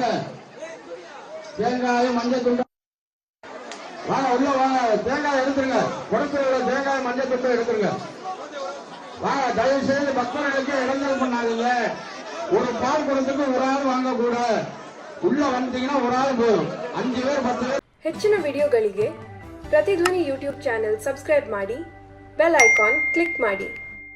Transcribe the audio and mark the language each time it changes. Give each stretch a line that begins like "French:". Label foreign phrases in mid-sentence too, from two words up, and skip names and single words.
Tamil: தேங்காயும் மஞ்சள் துண்டு வாங்க, உள்ள வாங்க. தேங்காய் எடுத்துருங்க. குடத்துல தேங்காய் மஞ்சள் துண்டு எடுத்துருங்க. வாங்க. தயவு செய்து பக்தர்களுக்கு இடைஞ்சல் பண்ணாதீங்க. ஒரு பால் குடத்துக்கு ஒரு ஆள் வாங்க கூட. உள்ள வந்தீங்கன்னா ஒரு ஆள் போதும். 5 பேர் 10 பேர்.
Kannada: ಹೆಚ್ಚಿನ ವಿಡಿಯೋಗಳಿಗೆ ಪ್ರತಿಧ್ವನಿ
English: YouTube channel subscribe
Kannada: ಮಾಡಿ,
English: bell icon click
Kannada: ಮಾಡಿ.